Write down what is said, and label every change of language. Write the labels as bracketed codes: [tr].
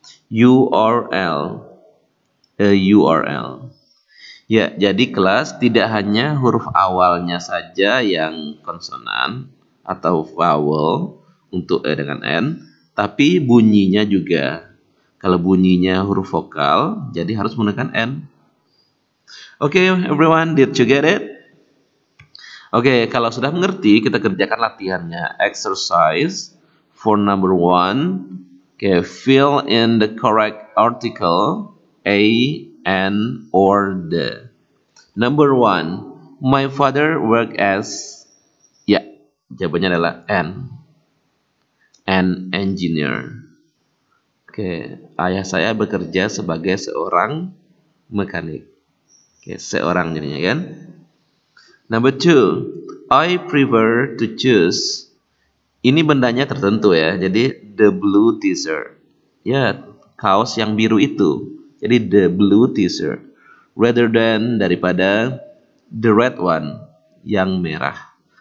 [en] URL. A URL. [id] Ya, jadi kelas tidak hanya huruf awalnya saja yang konsonan atau vowel untuk E dengan N, tapi bunyinya juga. Kalau bunyinya huruf vokal, jadi harus menggunakan N. [en] Oke, everyone, did you get it? [id] Oke, kalau sudah mengerti, kita kerjakan latihannya. [en] Exercise for number 1. Oke, fill in the correct article A, N, or the. Number 1, my father work as. [id] Ya, jawabannya adalah N. [en] An engineer. [id] Oke, ayah saya bekerja sebagai seorang mekanik. Oke, seorang jadinya kan. [en] Number 2, I prefer to choose. [id] Ini bendanya tertentu ya. Jadi [en] the blue t-shirt. [id] Ya, kaos yang biru itu. Jadi [en] the blue t-shirt rather than [id] daripada [en] the red one [id] yang merah.